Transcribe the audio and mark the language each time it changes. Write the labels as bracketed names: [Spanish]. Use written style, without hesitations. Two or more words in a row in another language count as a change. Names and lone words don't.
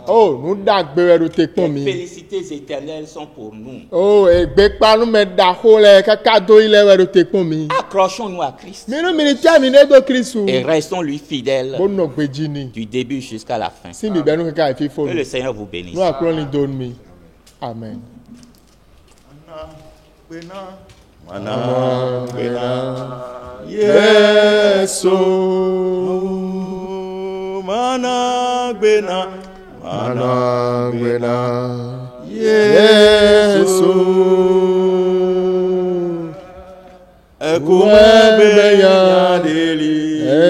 [French] Les félicités éternelles sont pour nous. Accrochons-nous à Christ et restons lui fidèles du début jusqu'à la fin. Que le Seigneur vous bénisse. Amen. [Ewe] Yesu mana gbena Yesu ekume beya deli